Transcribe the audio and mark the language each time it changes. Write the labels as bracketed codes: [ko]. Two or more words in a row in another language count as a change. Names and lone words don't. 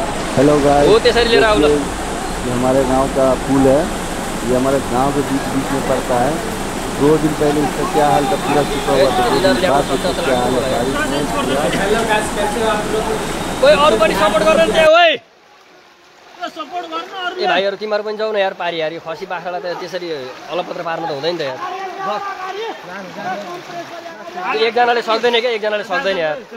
[en] hello guys, [ne] वो त्यसरी लिएर आउला। [hi] ये हमारे गांव का पुल है। ये हमारे गांव के बीच बीच में पड़ता है। 2 दिन पहले इसका क्या हाल था, पूरा सूखा हुआ था। 2 दिन बाद इसका क्या हाल है, बारिश [ne] कोही अरू पनि सपोर्ट गर्न नि त्यहाँ ओइ ए भाइहरू तिमीहरू पनि जाऊ न यार पारी यार। यो खसी बाख्रालाई त त्यसरी अलपत्र पार्नु त हुँदैन त यार। एकजनाले सक्दैन क्या, एकजनाले सक्दैन यार।